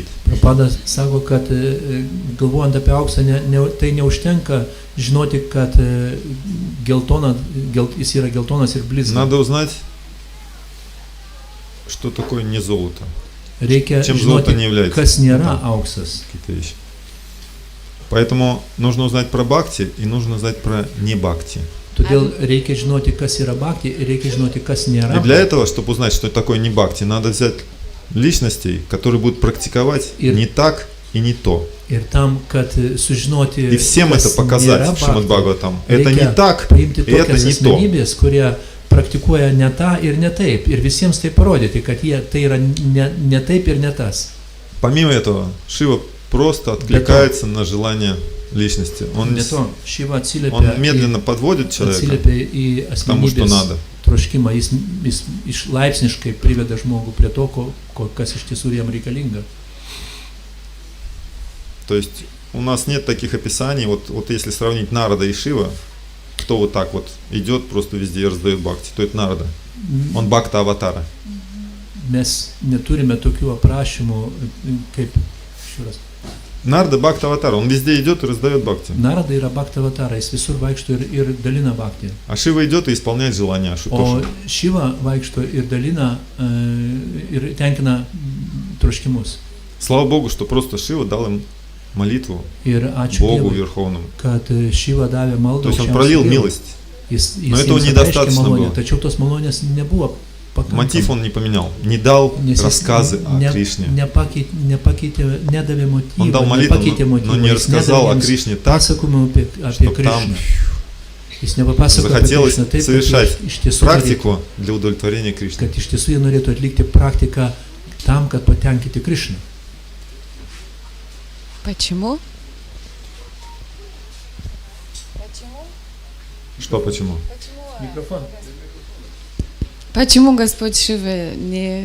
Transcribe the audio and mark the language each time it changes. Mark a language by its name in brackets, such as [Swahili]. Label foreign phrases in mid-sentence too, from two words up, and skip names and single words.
[Lithuanian] Prabhupada sako, kad galvojant apie auksą, tai neužtenka žinoti, kad jis yra geltonas ir blizga. [Russian] Надо uзнать, что такое не золото. [Lithuanian] Reikia [Russian] Чем золото не [Lithuanian] žinoti, [Russian] является. [Lithuanian] kas nėra auksas. [Russian] Какие-то вещи. Поэтому нужно узнать про бхакти и нужно узнать про не бхакти. [Lithuanian] Todėl reikia žinoti, kas yra bhakti, ir reikia žinoti, kas nėra. [Russian] И для этого, чтобы узнать, что такое не бхакти, надо взять личностей, которые будут практиковать не так и не то. [Lithuanian] Ir tam, kad sužinoti, [Russian] И всем это показать в Шримад Бхагаватам. Это не так, и это не то. [Lithuanian] Asmenybės, kurie praktikuoja ne tą ir ne taip. Ir visiems tai parodyti, kad tai yra ne taip ir ne tas. [Russian] Помимо этого, Шива просто откликается на желание личности. Он медленно подводит человека к тому, что надо. [Lithuanian] Troškimą, jis laipsniškai priveda žmogų prie to, kas iš tiesų jam reikalinga. [Russian] То есть у нас нет таких описаний, вот если сравнить Нарада и Шива, кто вот так вот идет просто везде и раздает бхакти, то это Нарада. Он бхакта аватара. [Lithuanian] Mes neturime tokių aprašymų kaip šiuras. [Russian] Нарада бхакта аватара, он везде идет и раздает бхакти. [Lithuanian] Narada yra bhakta avatara, jis visur vaikšto ir dalina bhakti. [Russian] А Шива идет и исполняет желания [Lithuanian] O [Russian] Ашутоши. [Lithuanian] Šiva vaikšto ir dalina ir tenkina troškimus. [Russian] Слава Богу, что просто Шива дал им молитву [Lithuanian] Ir ačiū [Russian] Богу [Lithuanian] Dievui, [Russian] Верховному. [Lithuanian] kad Šiva davė maldą. [Russian] То есть он пролил милость. [Lithuanian] Jis [Russian] Но этого [Lithuanian] jiems [Russian] недостаточно [Lithuanian] apreiškė malonę, [Russian] было. [Lithuanian] tačiau tos malonės nebuvo [Russian] Мотив [Lithuanian] pakankama. [Russian] он не поменял, не дал [Lithuanian] Nes jis [Russian] рассказы о Кришне. [Lithuanian] nepakeitė, nedavė motyvą, [Russian] Он дал молитву, [Lithuanian] nepakeitė [Russian] но [Lithuanian] motyvą, [Russian] не [Lithuanian] jis [Russian] рассказал [Lithuanian] nedavė [Russian] о [Lithuanian] jiems [Russian] Кришне так, [Lithuanian] pasakojimų apie [Russian] чтобы там [Lithuanian] Krišną. Jis nepapasakojo apie [Russian] захотелось [Lithuanian] Krišną taip, [Russian] совершать [Lithuanian] kad iš tiesų norėtų, [Russian] практику для удовлетворения Кришны. [Lithuanian] kad iš tiesų jie norėtų atlikti praktiką tam, kad patenkinti Krišną. [Russian] Почему? Что, почему? [Lithuanian] Mikrofon. [Russian] Почему Господь Шива не...